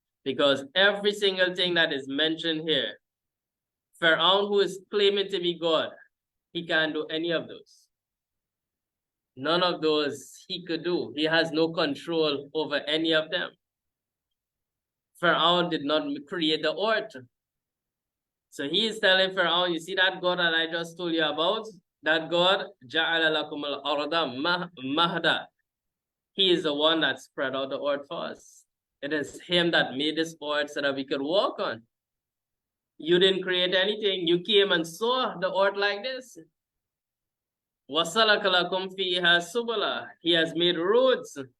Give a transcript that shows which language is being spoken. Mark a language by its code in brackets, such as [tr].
[en] Because every single thing that is mentioned here, Pharaoh, who is claiming to be God, he can't do any of those. None of those he could do. He has no control over any of them. Pharaoh did not create the earth. So he is telling Pharaoh, you see that God that I just told you about? That God, [ar] جَعَلَ لَكُمُ الْأَرْضَ مَهْدًا. [en] He is the one that spread out the earth for us. It is him that made this earth so that we could walk on. You didn't create anything. You came and saw the earth like this. [ar] وَسَلَكَ لَكُمْ فِيهَا سُبُلًا. [en] He has made roads.